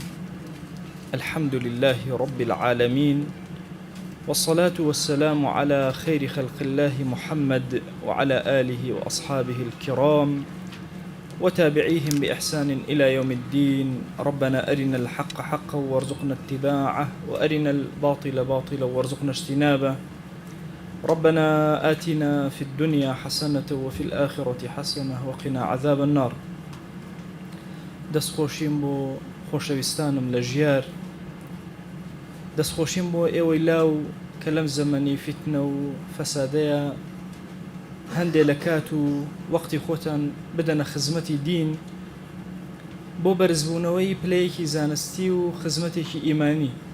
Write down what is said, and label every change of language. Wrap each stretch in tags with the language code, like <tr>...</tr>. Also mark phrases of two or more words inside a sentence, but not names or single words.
<ar>الحمد لله رب العالمين، والصلاة والسلام على خير خلق الله محمد وعلى آله وأصحابه الكرام وتابعيهم بإحسان إلى يوم الدين. ربنا أرنا الحق حقا وارزقنا اتباعه، وأرنا الباطل باطلا وارزقنا اجتنابه. ربنا آتنا في الدنيا حسنة وفي الآخرة حسنة وقنا عذاب النار.</ar> <ckb>دەستخۆشیم بۆ خۆشەویستانم لە ژیار، دەستخۆشیم بۆ ئێوەی لاو کە لەم زەمەنی فیتنە و فەسادەیە هەندێک لە کات و وەقتی خۆتان بدەنە خزمەتی دین بۆ بەرزبوونەوەی پلەیەکی زانستی و خزمەتێکی ئیمانی.</ckb>